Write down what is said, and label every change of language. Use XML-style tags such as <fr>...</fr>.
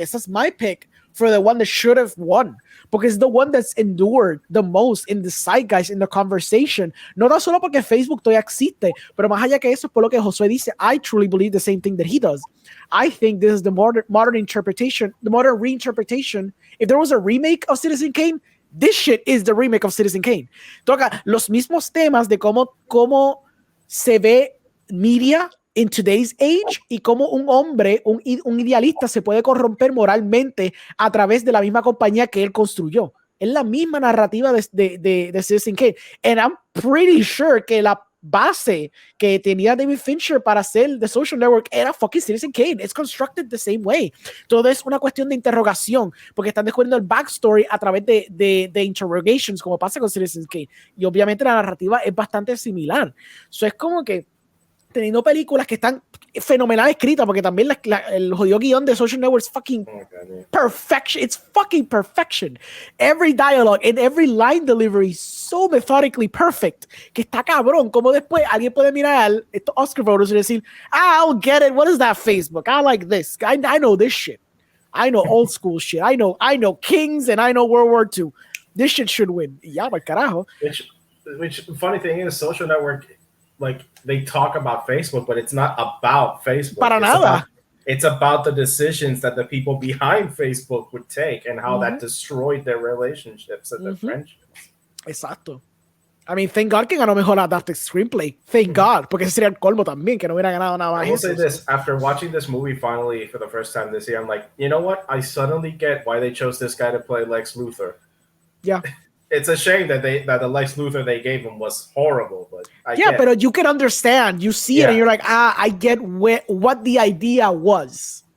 <es>Esa es</es> <en>my pick for the one that should have won, porque it's the one that's endured the most in the zeitgeist, in the conversation.</en> <es>No tan solo porque Facebook todavía existe, pero más allá que eso, por lo que Josué dice,</es> <en>I truly believe the same thing that he does. I think this is the modern interpretation, the modern reinterpretation. If there was a remake of Citizen Kane, this shit is the remake of Citizen Kane.</en> <es>Toca los mismos temas de cómo se ve</es> <en>media in today's age</en> <es>y cómo un hombre, un idealista se puede corromper moralmente a través de la misma compañía que él construyó. Es la misma narrativa de Citizen Kane.</es> <en>And I'm pretty sure</en> <es>que la base que tenía David Fincher para hacer The Social Network era fucking Citizen Kane.</es> <en>It's constructed the same way.</en> <es>Todo es una cuestión de interrogación, porque están descubriendo el backstory a través de interrogations, como pasa con Citizen Kane. Y obviamente la narrativa es bastante similar. So es como que teniendo películas que están fenomenal escritas, porque también el jodido guión de Social Network es</es> <en>fucking perfection. It's fucking perfection. Every dialogue and every line delivery is so methodically perfect,</en> <es>que está cabrón. Como después alguien puede mirar estos Oscar voters y decir,</es> <en>I'll get it. What is that Facebook? I like this. I know this shit. I know old school shit. I know Kings and I know World War II. This shit should win.</en> <es>Ya, para carajo.</es> <en>Which funny thing is, Social Network, like they talk about Facebook, but it's not about Facebook.</en> <es>Para nada.</es> <en>It's about the decisions that the people behind Facebook would take and how that destroyed their relationships and their friendships. Exacto. I mean, thank God</en> <es>que ganó mejor</es> <en>adapted screenplay. Thank God,</en> <es>porque ese sería el colmo también, que no hubiera ganado nada más.</es> <en>I will say this, after watching this movie finally for the first time this year, I'm like, you know what? I suddenly get why they chose this guy to play Lex Luthor. Yeah. It's a shame that the Lex Luthor they gave him was horrible, but but you can understand. You see it and you're like, I get what the idea was.</en>